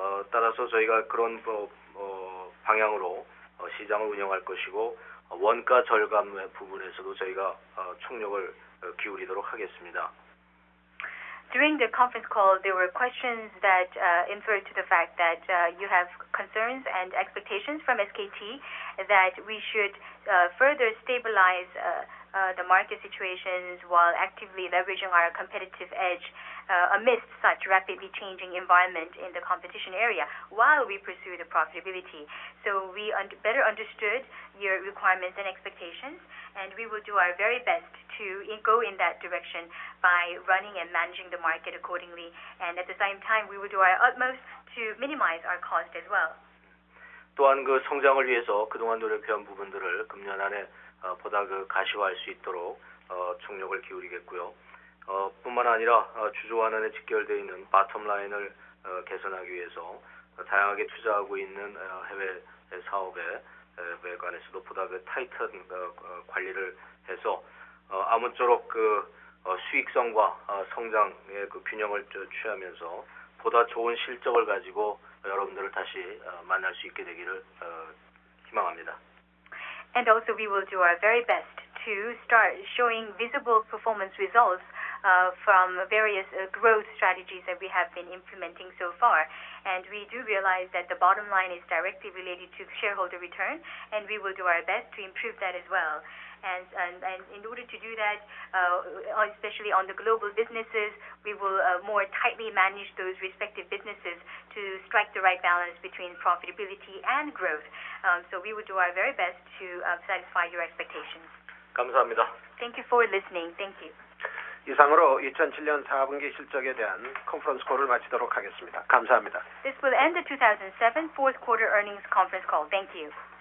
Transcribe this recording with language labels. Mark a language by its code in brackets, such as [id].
[ko] 따라서 저희가 그런 방향으로 시장을 운영할 것이고 원가 절감 부분에서도 저희가 총력을 기울이도록 하겠습니다. [en] During the conference call, there were questions that inferred to the fact that you have concerns and expectations from SKT that we should further stabilize the market situations while actively leveraging our competitive edge amidst such rapidly changing environment in the competition area while we pursue the profitability. So we better understood your requirements and expectations, and we will do our very best to go in that direction by running and managing the market accordingly. And at the same time, we will do our utmost to minimize our cost as well. [ko] 또한 그 성장을 위해서 그동안 노력해온 부분들을 금년 안에 보다 그 가시화할 수 있도록 총력을 기울이겠고요. 뿐만 아니라 주주환원에 직결되어 있는 바텀 라인을 개선하기 위해서 다양하게 투자하고 있는 해외 사업에 관해서도 보다 그 타이트한 관리를 해서 아무쪼록 그 수익성과 성장의 그 균형을 취하면서 보다 좋은 실적을 가지고 여러분들을 다시 만날 수 있게 되기를 희망합니다. [en] And also we will do our very best to start showing visible performance results from various growth strategies that we have been implementing so far. And we do realize that the bottom line is directly related to shareholder return, and we will do our best to improve that as well. And in order to do that, especially on the global businesses, we will more tightly manage those respective businesses to strike the right balance between profitability and growth. So we will do our very best to satisfy your expectations. [ko] 감사합니다. [en] Thank you for listening. Thank you. [ko] 이상으로 2007년 4분기 실적에 대한 컨퍼런스 콜을 마치도록 하겠습니다. 감사합니다. [en] This will end the 2007 fourth quarter earnings conference call. Thank you.